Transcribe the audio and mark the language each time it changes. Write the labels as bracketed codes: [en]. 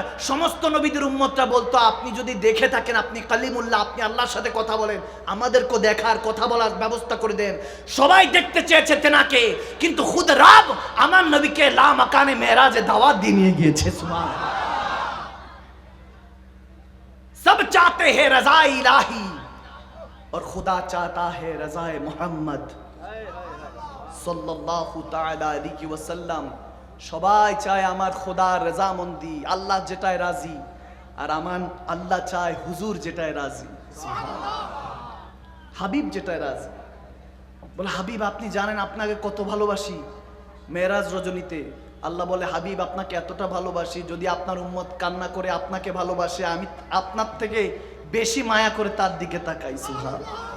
[bn] সমস্ত নবীদের উম্মতরা বলতো আপনি যদি দেখে থাকেন, আপনি কালিমুল্লাহ, আপনি আল্লাহর সাথে কথা বলেন, আমাদেরকে দেখার কথা বলার ব্যবস্থা করে দেন। সবাই দেখতে চেয়েছে তেনাকে, কিন্তু খুদ রব আমার নবীকে লা মাকানে মেরাজে দাওয়াত দিয়ে নিয়ে গিয়েছে। সুবহানাল্লাহ। [hi] सब चाहते हैं रज़ा इलाही और खुदा चाहता है रज़ाए मोहम्मद सल्लल्लाहु ताआला अलैहि ওয়াসাল্লাম। [bn] সবাই চায় আমার খোদার রজামন্দি, আল্লাহ যেটায় রাজি, আর আমার আল্লাহ চায় হুজুর যেটায় রাজি, হাবিব যেটায় রাজি। বলে হাবিব আপনি জানেন আপনাকে কত ভালোবাসি। মেরাজ রজনীতে আল্লাহ বলে হাবিব আপনাকে এতটা ভালোবাসি, যদি আপনার উম্মত কান্না করে আপনাকে ভালোবাসে আমি আপনার থেকে বেশি মায়া করে তার দিকে তাকাই। সুবহানাল্লাহ।